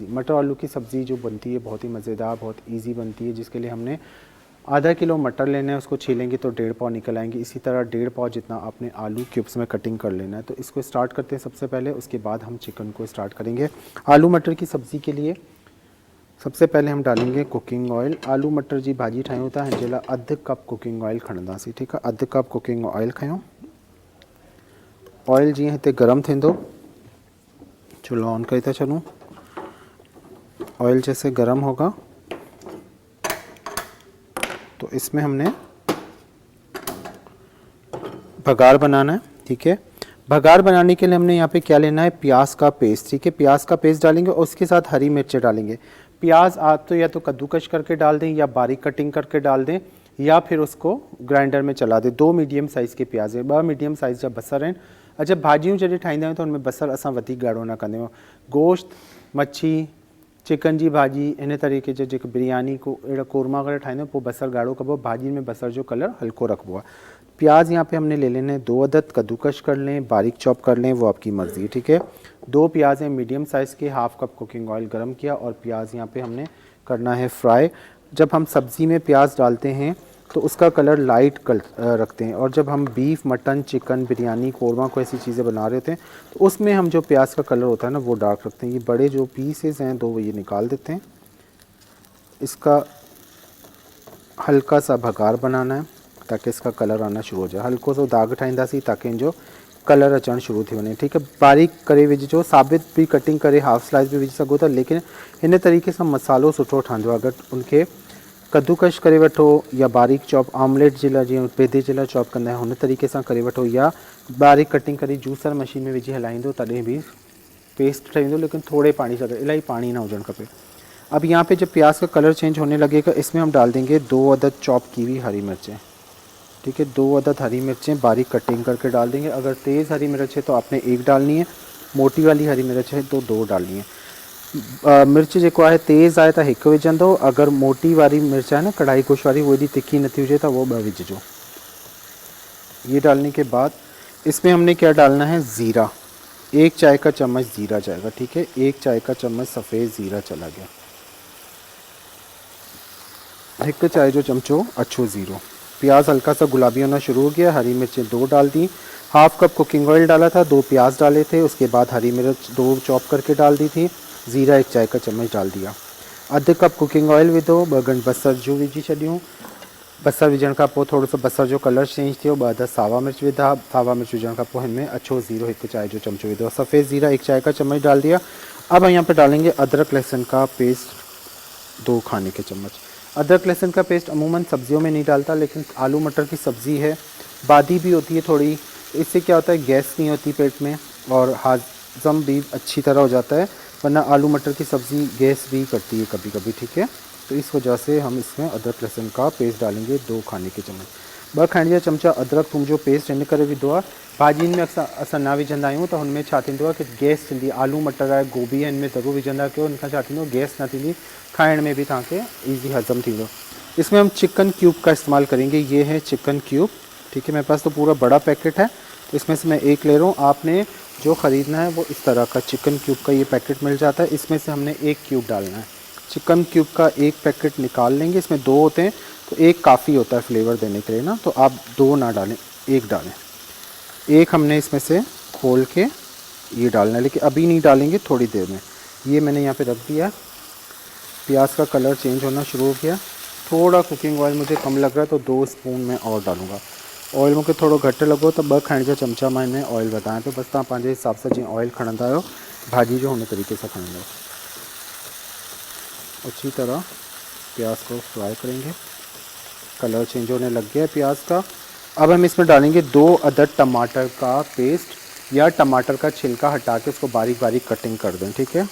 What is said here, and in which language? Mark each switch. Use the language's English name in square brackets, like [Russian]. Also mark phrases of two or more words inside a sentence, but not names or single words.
[Urdu] مٹر آلو کی سبزی جو بنتی ہے بہت ہی مزیدار، بہت ایزی بنتی ہے، جس کے لیے ہم نے آدھا کلو مٹر لینا ہے، اس کو چھیلیں گے تو 1.5 پاؤ نکل آئیں گے. اسی طرح 1.5 پاؤ جتنا آپ نے آلو کیوبز میں کٹنگ کر لینا ہے. تو اس کو اسٹارٹ کرتے ہیں سب سے پہلے، اس کے بعد ہم چکن کو اسٹارٹ کریں گے. آلو مٹر کی سبزی کے لیے سب سے پہلے ہم ڈالیں گے [English] cooking oil. [Sindhi] आलू मटर जी भाॼी ठाहियूं था, हिन जे लाइ अधु कप [English] cooking oil [Sindhi] खणंदासीं, ठीकु आहे। अधु कप [English] cooking oil [Sindhi] खयूं। ऑयल जीअं हिते गरम थींदो, चूल्हो ऑन करे था छॾूं। [Urdu] آئل جیسے گرم ہوگا تو اس میں ہم نے بگھار بنانا ہے، ٹھیک ہے. بگھار بنانے کے لیے ہم نے یہاں پہ کیا لینا ہے، پیاز کا پیسٹ، ٹھیک ہے. پیاز کا پیسٹ ڈالیں گے اور اس کے ساتھ ہری مرچیں ڈالیں گے۔ پیاز آپ تو یا تو کدوکش کر کے ڈال دیں، یا باریک کٹنگ کر کے ڈال دیں، یا پھر اس کو گرائنڈر میں چلا دیں. 2 [English] medium size [Urdu] کے پیاز ہے, [Sindhi] 2 मीडियम साइज़ जा बसर आहिनि। अच्छा, भाॼियूं जॾहिं ठाहींदा आहियूं त हुनमें बसर असां वधीक ॻाढ़ो न कंदा आहियूं। गोश्त, मच्छी, चिकन जी भाॼी, इन तरीक़े जो जेके बिरयानी को अहिड़ा कोरमा वग़ैरह ठाहींदा आहियूं, पोइ बसर ॻाढ़ो कबो, भाॼी में बसर जो कलर हल्को रखबो आहे। [Urdu] پیاز یہاں پہ ہم نے لے لینے ہیں 2 عدد، کدوکش کر لیں، باریک چاپ کر لیں، وہ آپ کی مرضی ہے، ٹھیک ہے. 2 پیاز ہیں [English] medium size [Urdu] کے, [English] half cup cooking oil [Urdu] گرم کیا اور پیاز یہاں پہ ہم نے کرنا ہے فرائی. جب ہم سبزی میں پیاز ڈالتے ہیں تو اس کا کلر لائٹ رکھتے ہیں، اور جب ہم بیف، مٹن، چکن، بریانی، قورمہ کو ایسی چیزیں بنا رہے ہوتے ہیں تو اس میں ہم جو پیاز کا کلر ہوتا ہے نا، وہ ڈارک رکھتے ہیں. یہ بڑے جو پیسز ہیں 2، وہ یہ نکال دیتے ہیں۔ اس کا ہلکا سا بگھار بنانا ہے تاکہ اس کا کلر آنا شروع ہو جائے. [Sindhi] हल्को सो दाग ठाहींदासीं ताकि इन जो कलर अचणु शुरू थी वञे, [Urdu] ٹھیک ہے. [Sindhi] बारीक करे विझिजो, साबित भी कटिंग करे [English] half slice [Sindhi] भी विझी सघो था, लेकिन इन तरीक़े सां मसालो सुठो ठहंदो आहे। अगरि उनखे कद्दूकश करे वठो या बारीक चॉप, ऑमलेट जे लाइ जीअं पेदे जे लाइ चॉप कंदा आहियूं हुन तरीक़े सां करे वठो, या बारीक कटिंग करे [English] juicer machine [Sindhi] में विझी हलाईंदो तॾहिं भी पेस्ट ठही वेंदो, लेकिन थोड़े पानी सां, इलाही पानी ना हुजणु खपे। [Urdu] اب یہاں پہ جب پیاز کا کلر چینج ہونے لگے گا، اس میں ہم ڈال دیں گے 2 عدد چاپ کی ہوئی ہری مرچیں، ٹھیک ہے. 2 عدد ہری مرچیں باریک کٹنگ کر کے ڈال دیں گے۔ اگر تیز ہری مرچ ہے تو آپ نے 1 ڈالنی ہے، موٹی والی ہری مرچ ہے تو 2 ڈالنی ہے. [Sindhi] मिर्च जेको आहे तेज़ आहे त 1 विझंदो, [Urdu] اگر موٹی والی مرچ ہے نا، کڑاہی گوشت والی، وہ [Sindhi] यदि तिखी नथी हुजे तो वो 2 विझिजो। [Urdu] یہ ڈالنے کے بعد اس میں ہم نے کیا ڈالنا ہے، زیرہ، 1 چائے کا چمچ زیرہ جائے گا، ٹھیک ہے. 1 چائے کا چمچ سفید زیرہ چلا گیا, [Sindhi] 1 चाय जो चमचो अच्छो ज़ीरो। [Urdu] پیاز ہلکا سا گلابی ہونا شروع ہو گیا، ہری مرچیں 2 ڈال دی، ہاف کپ کوکنگ آئل ڈالا تھا، 2 پیاز ڈالے تھے، اس کے بعد ہری مرچ 2 چاپ کر کے ڈال دی تھی، زیرہ 1 چائے کا چمچ ڈال دیا. [Sindhi] अधु कप [English] cooking oil [Sindhi] विधो, 2 गंढ बसर जो विझी छॾियूं, बसर विझण खां पोइ थोरो सो बसर जो [English] colour change [Sindhi] थियो, 2 अदद सावा मिर्च विधा। सावा मिर्च विझण खां पोइ इनमें अछो ज़ीरो 1 चाय जो चमचो विधो, [Urdu] سفید زیرہ 1 چائے کا چمچ ڈال دیا. اب یہاں پہ ڈالیں گے ادرک لہسن کا پیسٹ 2 کھانے کے چمچ. ادرک لہسن کا پیسٹ عموماً سبزیوں میں نہیں ڈالتا، لیکن آلو مٹر کی سبزی ہے، بادی بھی ہوتی ہے تھوڑی، اس سے کیا ہوتا ہے گیس نہیں ہوتی پیٹ میں اور ہاضم بھی اچھی طرح ہو جاتا ہے، ورنہ آلو مٹر کی سبزی گیس بھی کرتی ہے کبھی کبھی، ٹھیک ہے. تو اس وجہ سے ہم اس میں ادرک لہسن کا پیسٹ ڈالیں گے 2 کھانے کے چمچ. [Sindhi] 2 खाइण जा चमचा अदरक थूम जो पेस्ट इन करे विधो आहे। भाॼियुनि में असां न विझंदा आहियूं, त हुनमें छा थींदो आहे कि गैस थींदी, आलू मटर आहे, गोभी आहे, इनमें ज़रूरु विझंदा कयो, इनखां छा थींदो गैस न थींदी, खाइण में भी तव्हांखे ईज़ी हज़म थींदो। [Urdu] اس میں ہم [English] chicken cube [Urdu] کا استعمال کریں گے، یہ ہے [English] chicken cube, [Urdu] ، ٹھیک ہے. میرے پاس تو پورا بڑا پیکٹ ہے، تو اس میں سے میں 1 لے رہا ہوں۔ آپ نے جو خریدنا ہے وہ اس طرح کا [English] chicken cube [Urdu] کا یہ پیکٹ مل جاتا ہے، اس میں سے ہم نے 1 کیوب ڈالنا ہے. [English] chicken cube [Urdu] کا 1 پیکٹ نکال لیں گے، اس میں 2 ہوتے ہیں، تو 1 کافی ہوتا ہے فلیور دینے کے لیے نا، تو آپ 2 نہ ڈالیں، 1 ڈالیں. 1 ہم نے اس میں سے کھول کے یہ ڈالنا ہے، لیکن ابھی نہیں ڈالیں گے، تھوڑی دیر میں. یہ میں نے یہاں پہ رکھ دیا. پیاز کا [English] colour change [Urdu] ہونا شروع ہو گیا۔ تھوڑا [English] cooking oil [Urdu] مجھے کم لگ رہا ہے، تو 2 اسپون میں اور ڈالوں گا. [Sindhi] ऑयल मूंखे थोड़ो घटि लॻो त 2 खाइण जा चमचा मां हिन ऑयल वधायां थो। बसि तव्हां पंहिंजे हिसाब सां जीअं ऑयल खणंदा आहियो भाॼी जो, हुन तरीके से खणंदा। [Urdu] اچھی طرح پیاز کو فرائی کریں گے, [English] colour change [Urdu] ہونے لگ گیا ہے پیاز کا. اب ہم اس میں ڈالیں گے 2 عدد ٹماٹر کا پیسٹ، یا ٹماٹر کا چھلکا ہٹا کے اس کو باریک باریک کٹنگ کر دیں، ٹھیک ہے.